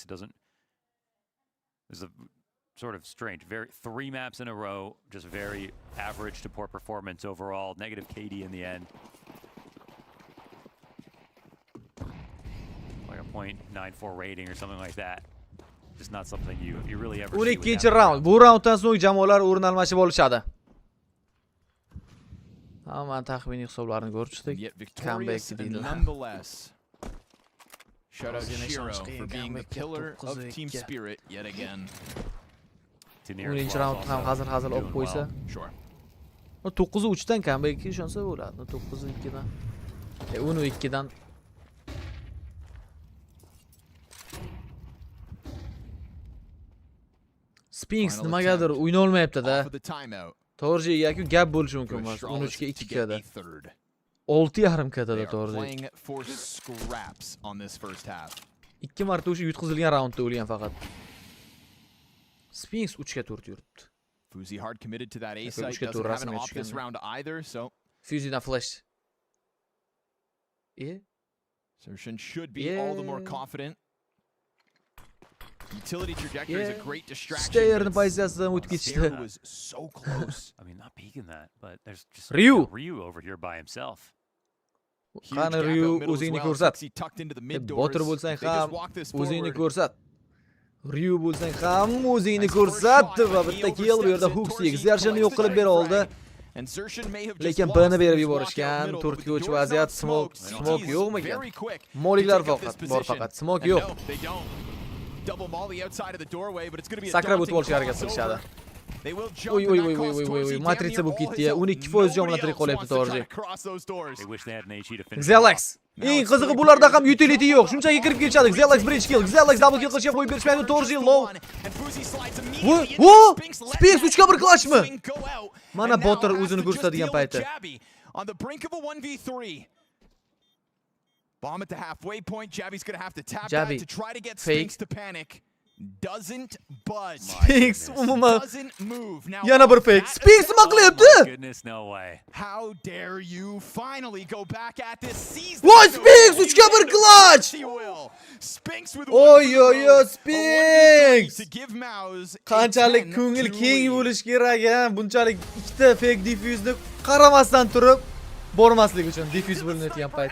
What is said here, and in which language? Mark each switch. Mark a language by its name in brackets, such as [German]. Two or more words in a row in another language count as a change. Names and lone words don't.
[English] It doesn't... It's a sort of strange. 3 maps in a row, just very average to poor performance overall. Negative KD in the end. Like a .94 rating or something like that. Just not something you really ever see. [Uzbek] 12-chi raund. Bu raunddan so'ng jamoalar o'rin almashib olishadi. Hamma taxminiy hisoblarni ko'rib chiqdik. Comeback deydilar. [English] Nonetheless. Shout out Shiro for being the pillar of team spirit yet again. [Uzbek] 10-chi raund ham hazır olib qo'ysa. [English] Sure. [Uzbek] 9-3 dan comebackga ishonsa bo'ladi. 9-2 dan. 10-2 dan. Spinks nimagadir o'yna olmayapti-da. Torji yoki gap bo'lishi mumkin emas. 13 ga 2 kada. 6.5 kadada Torji. 2 marta o'sha yutqizilgan raundda o'lgan faqat. Spinks 3 ga 4 yuribdi. [English] Fuzi hard committed to that A site, doesn't have an off this round either, so [Uzbek] Fuzi'dan flash. [English] Sershin should be all the more confident. Utility trajectory is a great distraction. [Uzbek] Stayer'ni pozitsiyasidan o'tib ketishdi. [English] Was so close. I mean, not peeking that, but there's just Ryu over here by himself. [Uzbek] Qani Ryu o'zingni ko'rsat. Botir bo'lsang ham o'zingni ko'rsat. Ryu bo'lsang ham o'zingni ko'rsat va bitta kill bu yerda Huxi Xershini yo'q qilib bera oldi. Lekin B'ni berib yuborishgan. 4 ga 3 vaziyat. Smoke yo'qmi ekan? Moliklar bor faqat. Smoke yo'q. [English] Double molly outside of the doorway, but it's going to be a [Uzbek] sakrab o'tib olishga harakat qilishadi. Oy, matritsa bo'lib ketdi. 12% jonlantirib qolyapti Torji. Xelax. Eng qizig'i bularda ham utility yo'q. Shunchaki kirib ketishadi. Xelax birinchi kill. Xelax [English] double kill [Uzbek] qilishga qo'yib berishmaydi. Torji low. Spinks 3 ga 1 clashmi? Mana Botir o'zini ko'rsatadigan payti. [English] On the brink of a 1v3. Bomb at the halfway point. Jabby's going to have to tap that to try to get Spinks to panic. Doesn't budge. Spinks doesn't move. Now [Uzbek] yana bir fake. Spinks nima qilyapti? [English] Goodness, no way. How dare you finally go back at this season? [Uzbek] What Spinks 3 ga 1 clutch. [English] Spinks with Spinks. To give Mouse [Uzbek] qanchalik ko'ngil keng bo'lish kerak ha. Bunchalik ikkita [English] fake diffuse'ni [Uzbek] qaramasdan turib bormaslik uchun diffuse bo'linayotgan payt.